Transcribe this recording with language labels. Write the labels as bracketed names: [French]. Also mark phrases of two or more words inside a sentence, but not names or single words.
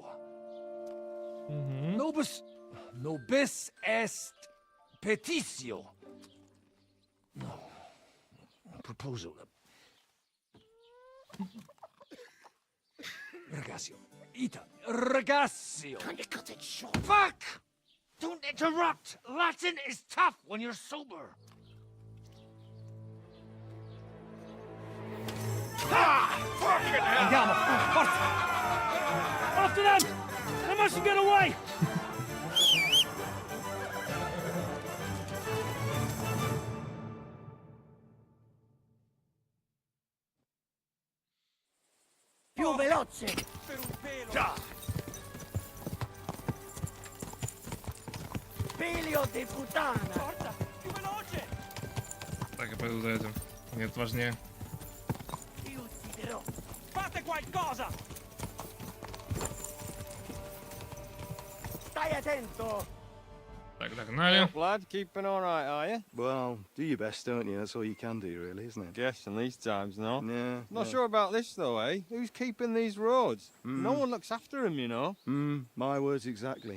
[Latin] Nobis... Nobis est petitio. [English] No. Proposal. [Latin] Ragazio. Ita. Ragazio. [English] Can you cut it short? Fuck! Don't interrupt! Latin is tough when you're sober. Fucking hell! [Italian] Andiamo! Forza! After them! They mustn't get away! Più veloce! Per un pelo! Già! Figlio di puttana! Forza! Più veloce! [Russian] Так, я пойду за этим. Нет, важнее. [Italian] Ti ucciderò! Fate qualcosa! Stai attento! [Russian] Так, догнали. [English] Lad, keeping all right, are you? Well, do your best, don't you? That's all you can do, really, isn't it? Guess in these times, no? Yeah. Not sure about this, though, eh? Who's keeping these roads? No one looks after them, you know. My words exactly.